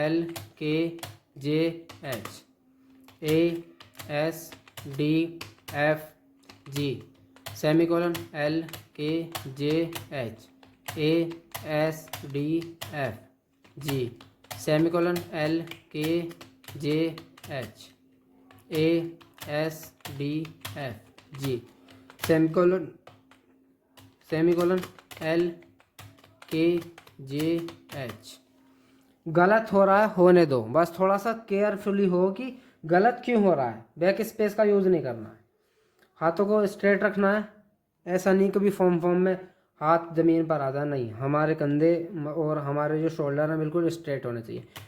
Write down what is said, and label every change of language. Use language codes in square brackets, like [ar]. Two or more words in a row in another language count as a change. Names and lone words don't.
[hi] LKJH ASDF G सेमीकोलन LKJH ASDF G सेमीकोलन LKJH ASDF G सेमीकोलन LKJH। गलत हो रहा है होने दो, बस थोड़ा सा केयरफुली हो कि गलत क्यों हो रहा है। [en] back space [hi] का यूज़ नहीं करना है, हाथों को स्ट्रेट रखना है। ऐसा नहीं कभी फॉर्म में हाथ ज़मीन पर आ जाए, नहीं, हमारे कंधे और हमारे जो शोल्डर हैं बिल्कुल स्ट्रेट होने चाहिए।